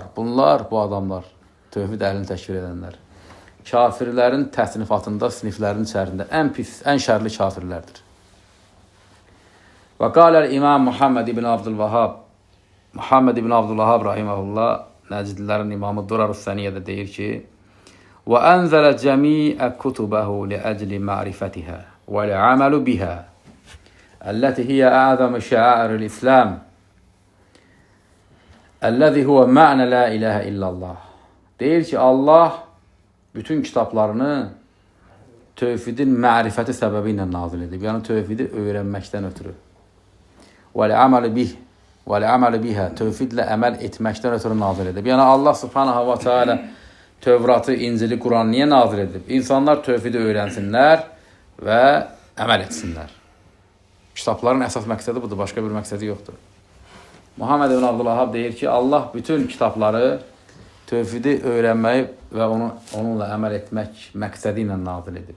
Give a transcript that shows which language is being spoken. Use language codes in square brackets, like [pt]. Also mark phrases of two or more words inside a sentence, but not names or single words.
[az] Bunlar, bu adamlar, tövhid əhlini təşkil edənlər, kafirlərin təsnifatında, siniflərin içərisində ən pis, ən şərli kafirlərdir. Və qaləl İmam Muhammed ibn Abdülvahhab, Muhammed ibn Abdülvahhab rahiməhullah, Nəcidlilərin imamı Durar-ı Səniyyədə deyir ki, [ar] وأنزل جميع كتبه لأجل معرفتها والعمل بها التي هي أعظم شعائر الإسلام الذي هو معنى لا إله إلا الله. [az] Deyir ki, Allah bütün kitablarını tövhidin mərifəti səbəbi ilə nazil edib. Yəni tövhidi öyrənməkdən ötürü. [ar] وَالْعَمَلِ بِهَا [az] tövhidlə əməl etməkdən ötürü nazil edib. Yəni [ar] الله سبحانه وتعالى [az] Tövratı, İncili, Quran niyə nazil edib? İnsanlar tövhidi öyrənsinlər və əməl etsinlər. Kitabların əsas məqsədi budur, başqa bir məqsədi yoxdur. Muhammed ibn Abdülvahhab deyir ki, Allah bütün kitabları tövhidi öyrənməyi və onunla əməl etmək məqsədi ilə nazil edib.